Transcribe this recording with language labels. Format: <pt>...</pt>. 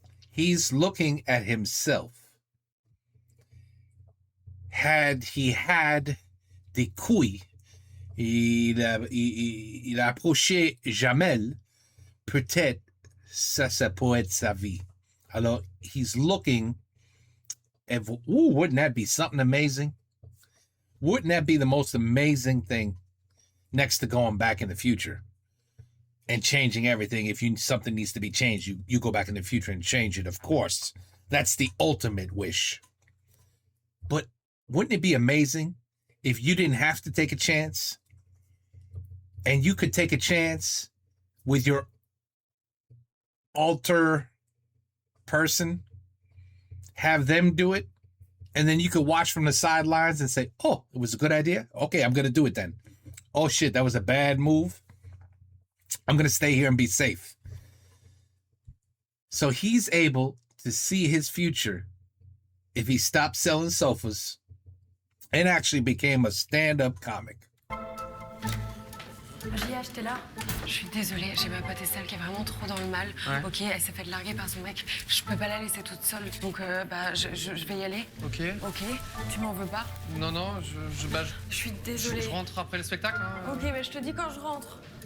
<en>He's looking at himself. Had he had</en> <fr>des couilles, il a approché Jamel, peut-être ça pourrait être sa vie. Alors,</fr> <en>he's looking at, wouldn't that be something amazing? Wouldn't that be the most amazing thing next to going back in the future and changing everything? If something needs to be changed, you go back in the future and change it, of course. That's the ultimate wish. But wouldn't it be amazing if you didn't have to take a chance and you could take a chance with your alter person, have them do it, and then you could watch from the sidelines and say, oh, it was a good idea? Okay, I'm going to do it then. Oh, shit, that was a bad move. I'm going to stay here and be safe. So he's able to see his future if he stopped selling sofas and actually became a stand-up comic.</en> <fr>Gia, j'étais là. Je suis désolée, j'ai ma pote Estelle qui est vraiment trop dans le mal. Ouais. Ok, elle s'est fait larguer par son mec. Je peux pas la laisser toute seule, donc je vais y aller. Ok. Ok, tu m'en veux pas? Non, non, Je suis désolée. je rentre après le spectacle. Hein. Ok, mais je te dis quand je rentre.</fr>